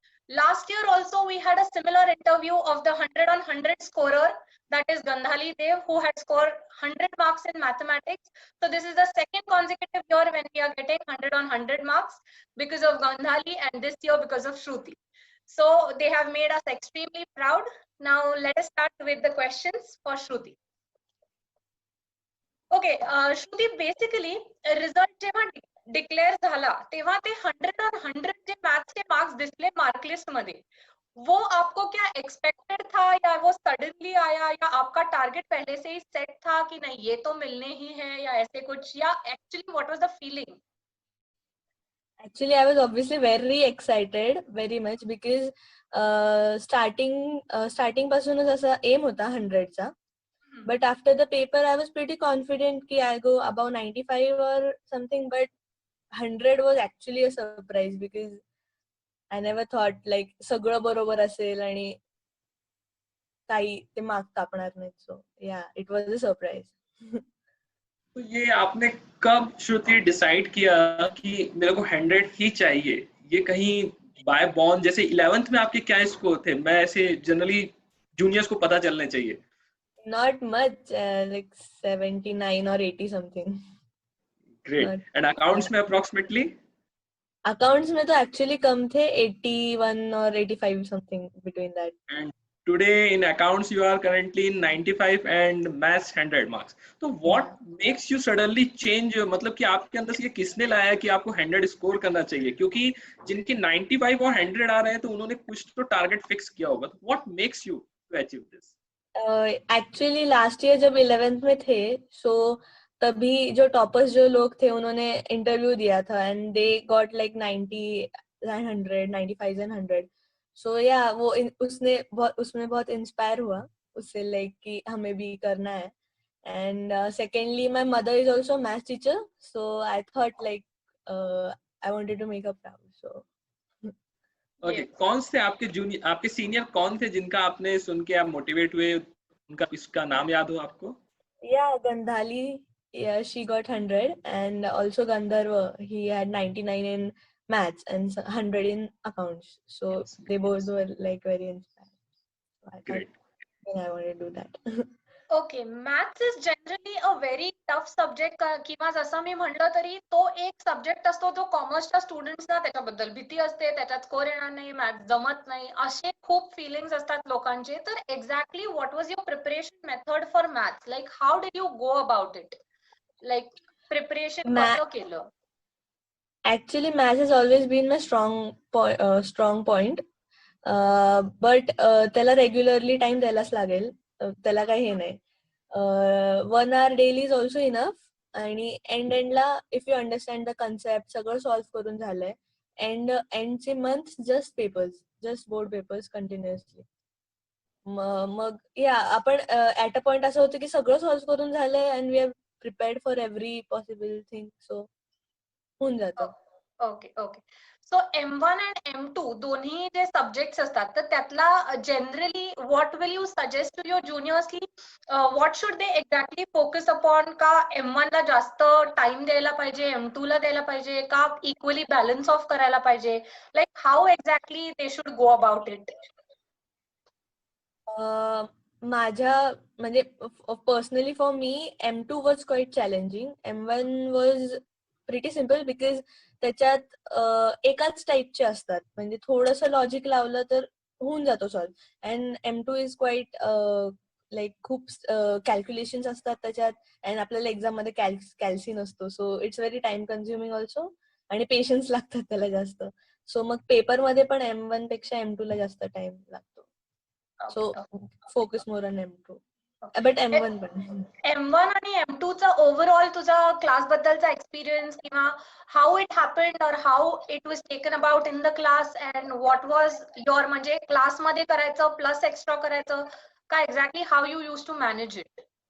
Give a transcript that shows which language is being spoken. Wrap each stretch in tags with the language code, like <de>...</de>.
<en>Last year also we had a similar interview of the 100 on 100 scorer, that is Gandhali Dev, who had scored 100 marks in mathematics. So this is the second consecutive year when we are getting 100 on 100 marks because of Gandhali, and this year because of Shruti. So they have made us extremely proud. Now let us start with the questions for Shruti. Okay, Shruti, basically result</en> <mr>जेव्हा declare झाला तेव्हा ते 100 on 100 जे maths चे marks दिसले mark list मध्ये,</mr> <hi>वो आपको क्या एक्सपेक्टेड था या वो सडनली आया या आपका टारगेट पहले से ही सेट था कि नहीं ये तो मिलने ही है या ऐसे कुछ, या</hi> <en>Actually what was the feeling? Actually, I was obviously very excited, very much, because starting</en> <mr>पासूनच असा</mr> <en>aim होता 100 चा. But after the paper, I was pretty confident कि I'll go above 95 or something. But 100 was actually a surprise because I never thought like</en> <mr>सगळं बरोबर असेल आणि काही ते मार्क कापणार नाहीत.</mr> <en>So yeah, it was a surprise.</en> <hi>तो ये आपने कब श्रुति डिसाइड किया कि मेरे को 100 ही चाहिए? ये कहीं बाय बॉर्न, जैसे 11th में आपके क्या स्कोर थे? मैं ऐसे जनरली जूनियर्स को पता चलने चाहिए.</hi> <en>Not much, like 79 or 80 something. Great. Not, And accounts में approximately? Accounts</en> <hi>में तो</hi> <en>actually</en> <hi>कम थे,</hi> <en>81 or 85 something between that. And today in accounts you are currently in 95 and maths 100 marks. So what makes you suddenly change?</en> <hi>मतलब कि आपके अंदर से ये किसने लाया कि आपको 100 स्कोर करना चाहिए? क्योंकि जिनके 95 और 100 आ रहे हैं तो उन्होंने कुछ तो टारगेट फिक्स किया होगा.</hi> <en>तो what makes you to achieve this? Actually last year</en> <hi>जब 11th में थे, so तभी जो टॉपर्स जो लोग थे उन्होंने इंटरव्यू दिया था</hi> <en>and they got like 90 and 100,</en> <hi>95 and 100. So yeah, वो उसमें बहुत इंस्पायर हुआ उससे, like कि हमें भी करना है.</hi> <en>And secondly, my mother is also a math teacher, so I thought like I wanted to make her proud. So</en> <hi>Okay, कौन से आपके जूनियर, आपके सीनियर कौन थे जिनका आपने सुन के आप मोटिवेट हुए? उनका किसका नाम याद हो आपको?</hi> <en>yeah, Gandhali, yeah, she got 100, and also Gandharva, he had 99 in maths and 100 in accounts. So Yes, they both were like very inspired. So I great. thought I wanted to do that. Okay, maths is generally a very tough subject,</en> <mr>किंवा जसं मी म्हणलं तरी तो एक subject असतो जो कॉमर्सच्या स्टुडंट्सना त्याच्याबद्दल भीती असते, त्याच्यात स्कोर येणार नाही, मॅथ्स जमत नाही, असे खूप फिलिंग्स असतात लोकांचे.</mr> <en>तर exactly what was your preparation method for maths? Like how did you go about it?</en> <mr>Like preparation कसं केलं?</mr> <en>Actually, maths has always been my strong point.</en> <mr>But त्याला</mr> <en>regularly time</en> <mr>द्यायलाच लागेल. त्याला काही हे नाही.</mr> <en>1 hour daily is also enough. आणि endला if you understand the concept</en> <mr>सगळं solve करून झालंय.</mr> <en>Endचे months just papers, just board papers continuously.</en> <mr>मग आपण</mr> <en>at a point</en> <mr>असं होतं की सगळं</mr> <en>solve</en> <mr>करून झालंय</mr> <en>and we are prepared for every possible thing.</en> <mr>So होऊन जातं.</mr> <en>Okay okay. So M1 and M2</en> <mr>दोन्ही जे सब्जेक्ट्स असतात तर त्यातला</mr> <en>Generally what will you suggest to your juniors की what should they exactly focus upon?</en> <mr>का M1 ला जास्त टाइम द्यायला पाहिजे, M2 ला द्यायला पाहिजे, का इक्वली बॅलन्स ऑफ करायला पाहिजे?</mr> <en>Like how exactly they should go about it?</en> <mr>माझ्या म्हणजे</mr> <en>Personally for me M2 was quite challenging. M1 was pretty simple because</en> <mr>त्याच्यात एकाच टाईपचे असतात, म्हणजे थोडंसं लॉजिक लावलं तर होऊन जातो solve.</mr> <en>and M2 is quite</en> <mr>like खूप कॅल्क्युलेशन्स असतात त्याच्यात, अँड आपल्याला एक्झाम मध्ये कॅल्सी नसतो,</mr> <en>so it's very time consuming also,</en> <mr>आणि पेशन्स लागतात त्याला जास्त. सो मग पेपर मध्ये पण M1 पेक्षा M2 ला जास्त टाइम लागतो.</mr> <en>So focus more on M2, but M1 पण.</en> <mr>M1 आणि M2 चा ओव्हरऑल तुझा क्लास बद्दलचा</mr> <en>experience, किंवा how it happened or how it was taken about in the class, and what was your,</en> <mr>म्हणजे क्लास मध्ये करायचं प्लस एक्स्ट्रा करायचं काय,</mr> <en>Exactly how you use to manage it?</en>